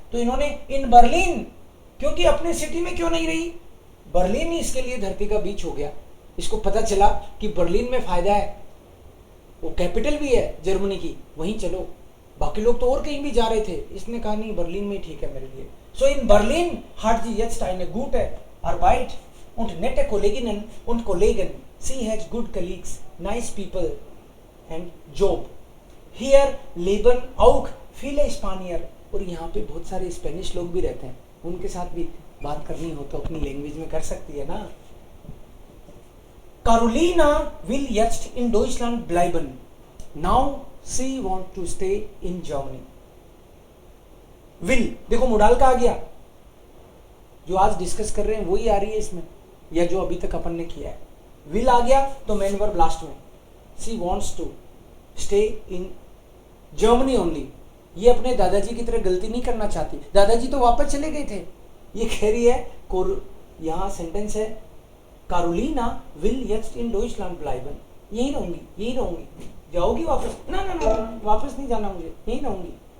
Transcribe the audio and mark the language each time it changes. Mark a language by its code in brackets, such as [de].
[hi] तो इन्होंने in Berlin, क्योंकि अपने सिटी में क्यों नहीं रही, बर्लिन ही इसके लिए धरती का बीच हो गया। इसको पता चला कि बर्लिन में फायदा है, वो कैपिटल भी है जर्मनी की, वहीं चलो। बाकी लोग तो और कहीं भी जा रहे थे, इसने कहा नहीं बर्लिन में ठीक है मेरे लिए। सो in Berlin [de] hat sie jetzt eine gute Arbeit und nette Kolleginnen und Kollegen. [en] Sie has good colleagues, nice people and job. [de] Here leben auch viele Spanier. [hi] और यहाँ पे बहुत सारे स्पेनिश लोग भी रहते हैं, उनके साथ भी बात करनी हो तो अपनी लैंग्वेज में कर सकती है ना। [de] Carolina will jetzt in Deutschland bleiben. [en] Now she want to stay in Germany. [hi] Will, देखो मोडाल का आ गया, जो आज डिस्कस कर रहे हैं वही आ रही है इसमें, या जो अभी तक अपन ने किया है। will आ गया तो मेन वर्ब लास्ट में। [en] She wants to stay in Germany only. [hi] ये अपने दादाजी की तरह गलती नहीं करना चाहती, दादाजी तो वापस चले गए थे। ये कह रही है, यहाँ सेंटेंस है, Karolina [de] विल jetzt in Deutschland bleiben. [hi] यही रहूंगी, यही रहूंगी। जाओगी वापस? ना ना ना, वापस नहीं जाना मुझे, यही रहूंगी।